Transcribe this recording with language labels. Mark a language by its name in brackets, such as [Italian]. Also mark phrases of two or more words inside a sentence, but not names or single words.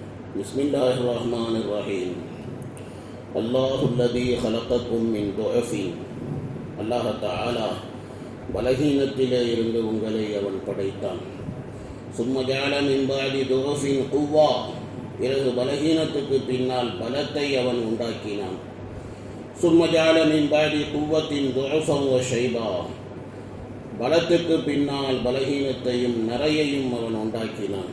[Arabic] بسم الله الرحمن الرحيم الله الذي خلقكم من ضعف [Tamil] அல்லாஹ் தஆலா பலகீனத்திலே இருந்து உங்களை அவன் படைத்தான். [Arabic] ثم جعل من بعد ضعف قوة, [Tamil] பிறகு பலகீனத்துக்கு பின்னால் பலத்தை அவன் உண்டாக்கினான். [Arabic] ثم جعل من بعد قوة ضعفا وشيبة, [Tamil] பலத்துக்கு பின்னால் பலகீனத்தையும் நிறையையும் அவன் உண்டாக்கினான்.